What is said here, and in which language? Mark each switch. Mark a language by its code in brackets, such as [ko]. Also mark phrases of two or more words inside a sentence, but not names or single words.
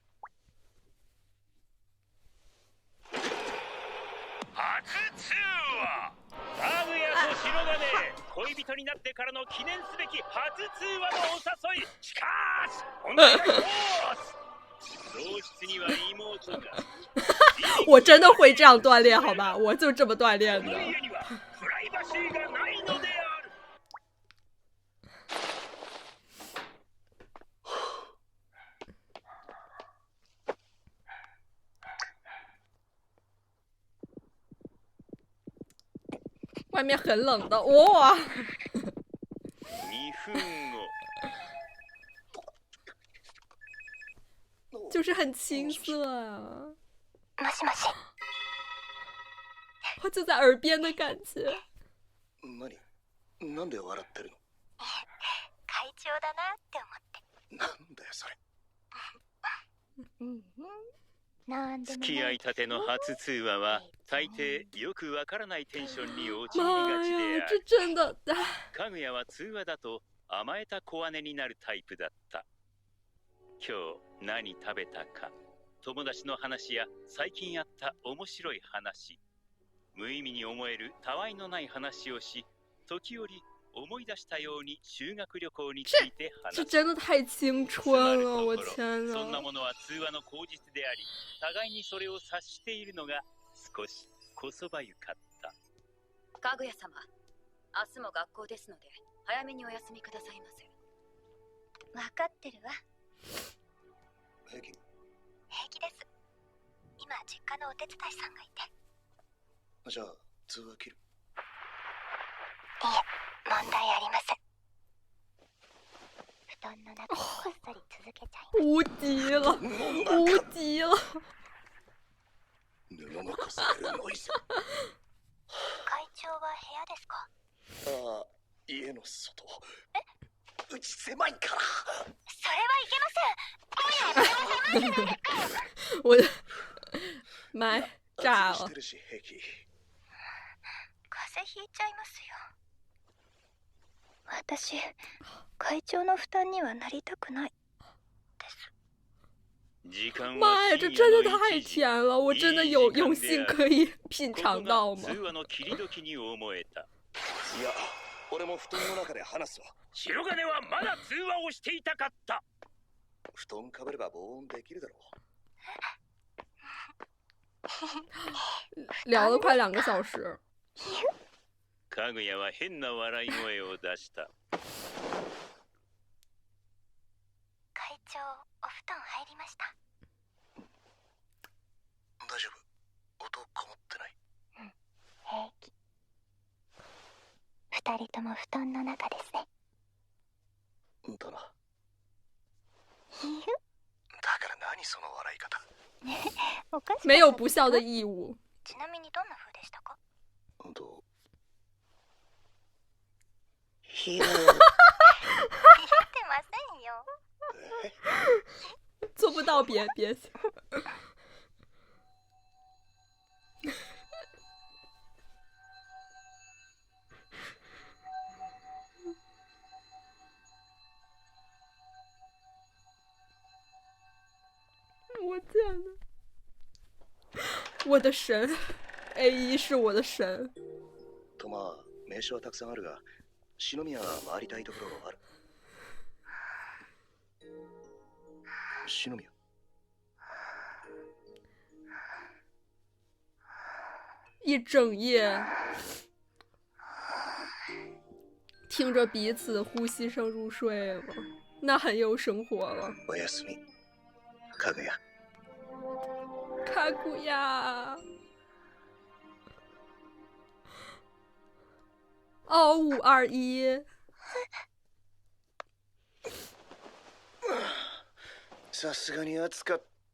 [ja] 初通話、かぐやと白金、恋人になってからの記念すべき初通話のお誘い。しかし問題は同室には妹が [zh] 我真的会这样锻炼，好吧，我就这么锻炼的。 [ja] プライバシーがないのである。 [zh] 外面很冷的，哇！ [ja] 2分後。 [zh] 就是很青涩啊， [ja] もしもし。 [zh] 我就在耳边的感觉。 [ja] なんで笑ってるの？会長だなって思って。なんだよそれ。なんでも付き合いたての初通話は大抵よくわからないテンションに陥り [zh] 妈 [ja] がちで [zh] 呀， [ja] あ [zh] 这 [ja] る。 [zh] 真的， [ja] かぐやは通話だと甘えた小姉になるタイプだった。今日何食べたか、友達の話や最近あった面白い話、無意味に思えるたわいのない話をし、時折思い出したように修学旅行について話す。 [zh] 这真的太青春了，我天 [ja] そんな [zh] 呐！ [ja] ものは通話の口実であり、互いにそれを察しているのが少しこそばゆかった。かぐや様、明日も学校ですので早めにお休みくださいませ。分かってるわ。平気？平気です。今実家のお手伝いさんがいて。じゃあ通話切る。いえ、問題ありません。布団の中でこっそり続けちゃいます。 [zh] 无敌了，无敌了！ [ja] 布のこすれるノイズ。会長は部屋ですか？ああ、家の外。うち狭いから。それはいけません。今夜は狭いじゃないですか。 [zh] 我的妈呀，炸了 [ja] 暑くして！るし平気。風邪ひいちゃいますよ。私、会長の負担にはなりたくないです。時間 [zh] 妈呀， [ja] は [zh] 这 [ja] 深夜の [zh] 真的太 [ja] 1時。 [zh] 甜了！我真的有幸可以品 [ja] ここ [zh] 尝到吗？ [ja] が通話の切り時に思えた。いや、俺も布団の中で話すわ。白金はまだ通話をしていたかった。布団かぶれば防音できるだろ [zh] 聊了快2个小时。 [ja] かぐやは変な笑い声を出した。会長、お布団入りました。大丈夫？音こもってない？平気。二人とも布団の中ですね。だな。だから何その笑い方。おかしく [zh] 没有不孝的义务。 [ja] ちなみにどんな風でしたか？ひどい。言ってませんよ。 [zh] 做不到别。我天呐，我的神 ，A1 是我的神。 [ja] とまあ名所はたくさんあるが、篠宮が回りたいところある？篠宮。 [zh] 一整夜听着彼此的呼吸声入睡了，那很有生活了。 [ja] おやすみ、かぐや。 [zh] 卡古亚，哦，521， [ja] さすがに暑かった。